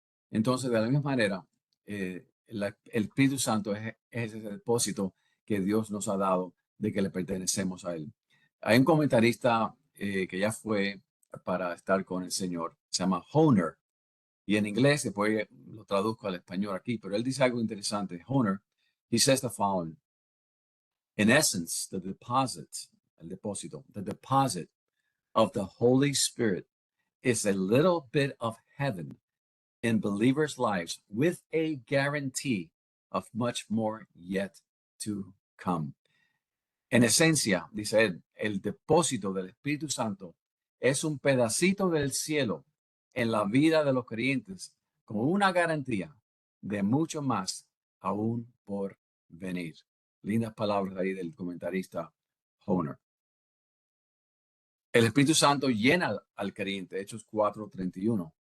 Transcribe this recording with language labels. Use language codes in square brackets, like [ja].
[es] Entonces, de la misma manera, el Espíritu Santo es ese depósito que Dios nos ha dado de que le pertenecemos a Él. Hay un comentarista que ya fue para estar con el Señor, se llama Honer, y en inglés después lo traduzco al español aquí, pero él dice algo interesante. [en] Honer, he says the following: in essence, [es] el depósito, [en] the deposit of the Holy Spirit is a little bit of heaven in believers' lives with a guarantee of much more yet to come. [es] En esencia, dice él, el depósito del Espíritu Santo es un pedacito del cielo en la vida de los creyentes con una garantía de mucho más aún por venir. Lindas palabras ahí del comentarista Honer. El Espíritu Santo llena al creyente, Hechos 4:31.